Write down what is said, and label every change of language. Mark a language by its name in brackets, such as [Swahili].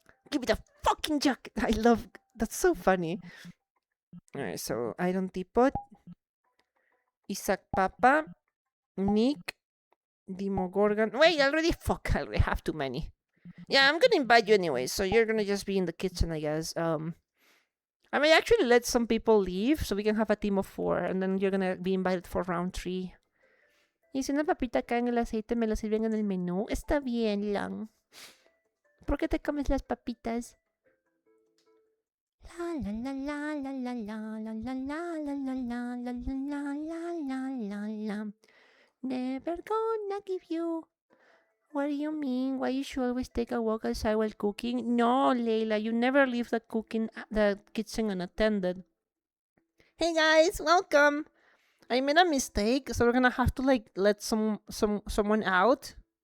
[English] Give me the fucking jacket. I love... That's so funny. Alright, so Iron Teapot. Isaac Papa. Nick. Demogorgon. Wait, I already have too many. Yeah, I'm gonna invite you anyway, so you're gonna just be in the kitchen, I guess. I may actually let some people leave so we can have a team of 4, and then you're gonna be invited for round 3. [Spanish] Y si una papita cae en el aceite, me lo sirven en el menú. Está bien, Lang. ¿Por qué te comes las papitas? La la la la la la la la la la la la la la la la la la. [English] Never gonna give you. What do you mean? Why you should always take a walk outside while cooking? No, Leila, you never leave the kitchen unattended. Hey guys, welcome. I made a mistake, so we're gonna have to like let someone out.